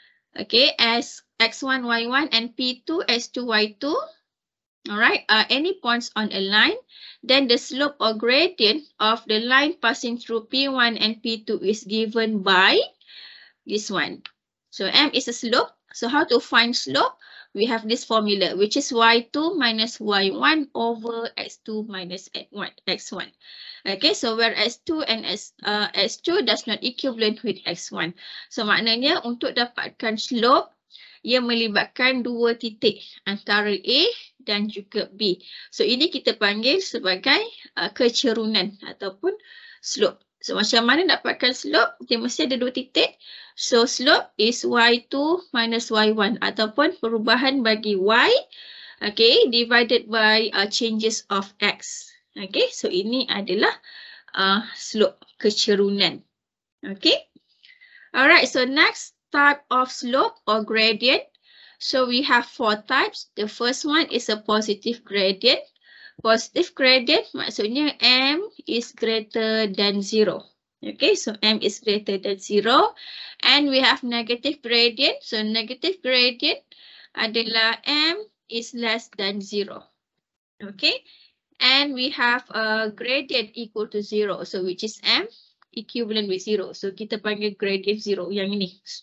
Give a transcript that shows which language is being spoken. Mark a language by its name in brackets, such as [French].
[English] Okay, as x1, y1 and p2, x2, y2, all right, any points on a line, then the slope or gradient of the line passing through p1 and p2 is given by this one. So m is a slope. So how to find slope? We have this formula, which is y2 minus y1 over x2 minus x1. Okay, so where x2 and x2 does not equivalent with x1. [Malay] So maknanya untuk dapatkan slope, ia melibatkan dua titik antara A dan juga B. So ini kita panggil sebagai kecerunan ataupun slope. [English] So [Malay] macam mana dapatkan slope? Dia mesti ada dua titik. [English] So slope is y2 minus y1 [Malay] ataupun perubahan bagi y, [English] okay, divided by changes of x. [Malay] Okay, so ini adalah slope kecerunan. [English] Okay. Alright, so next type of slope or gradient. So we have four types. The first one is a positive gradient. Positive gradient maksudnya m is greater than 0. Okay, so m is greater than 0. And we have negative gradient. So negative gradient adalah m is less than 0. Okay, and we have a gradient equal to 0. So which is m equivalent with 0. [Malay] So kita panggil gradient 0 yang ini.